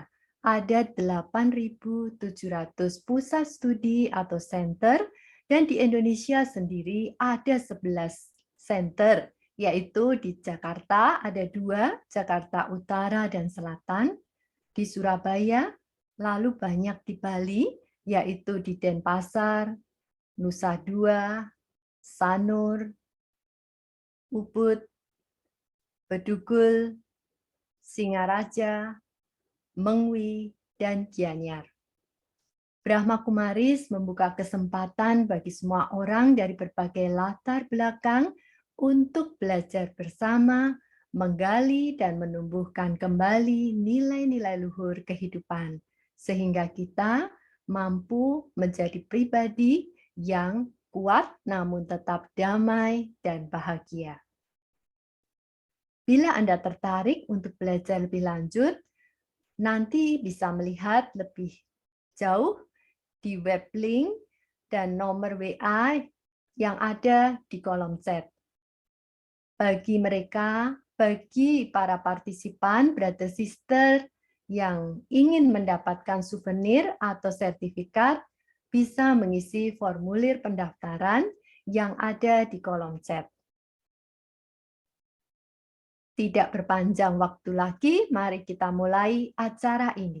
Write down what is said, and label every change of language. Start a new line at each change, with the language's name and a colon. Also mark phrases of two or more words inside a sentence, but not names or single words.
Indonesian: Ada 8.700 pusat studi atau center, dan di Indonesia sendiri ada 11 center, yaitu di Jakarta ada 2, Jakarta Utara dan Selatan, di Surabaya, lalu banyak di Bali, yaitu di Denpasar, Nusa Dua, Sanur, Ubud, Bedugul, Singaraja, Mengwi, dan Gianyar. Brahma Kumaris membuka kesempatan bagi semua orang dari berbagai latar belakang untuk belajar bersama, menggali dan menumbuhkan kembali nilai-nilai luhur kehidupan, sehingga kita mampu menjadi pribadi yang kuat namun tetap damai dan bahagia. Bila Anda tertarik untuk belajar lebih lanjut, nanti bisa melihat lebih jauh di
English: web link
Indonesian: dan nomor WA yang ada di kolom chat. Bagi para partisipan,
English: brother sister
Indonesian: yang ingin mendapatkan souvenir atau sertifikat, bisa mengisi formulir pendaftaran yang ada di kolom chat. Tidak berpanjang waktu lagi, mari kita mulai acara ini.